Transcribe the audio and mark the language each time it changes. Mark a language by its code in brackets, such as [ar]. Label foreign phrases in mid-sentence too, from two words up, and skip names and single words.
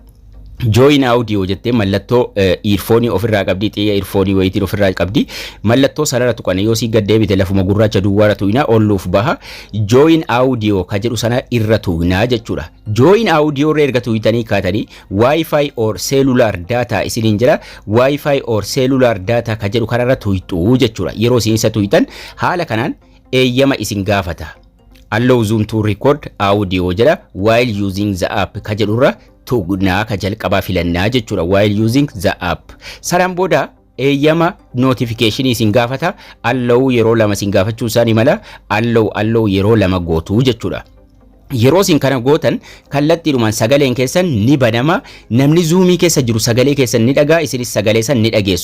[en] Join audio [om] jettee mallattoo earphone ofirraa qabdi xiyya earphone wayitiin ofirraa qabdi mallattoo sanarra tuqane yoo si gad deebite lafuma gurraacha duwwaara tuqina olluuf baha [en] join audio [om] ka jedhu sana irra tuqnaa jechuudha. [en] Join audio [om] irra erga tuqitanii kaatanii [en] wifi or cellular data [om] isiniin jira [en] wifi or cellular data [om] ka jedhu kanarra tuqxu jechuudha. Yeroo isin isa tuqitan haala kanaan eeyyama isin gaafata. [en] Allow Zoom to record audio [om] jedha [en] while using the app [om] ka jedhurra tuqnaa ka jalqabaa filannaa jechuudha [en] while using the app. [om] Sanaan booda eeyyama notification isin gaafata allow yeroo lama isin gaafachuu isaanii mala allow yeroo lama gootu jechuudha. Yeroo isin kana gootan kallattiidhumaan sagaleen keessan ni banama. Namni Zoomii keessa jiru sagalee keessan ni dhagaa isinis sagalee san ni dhageessu.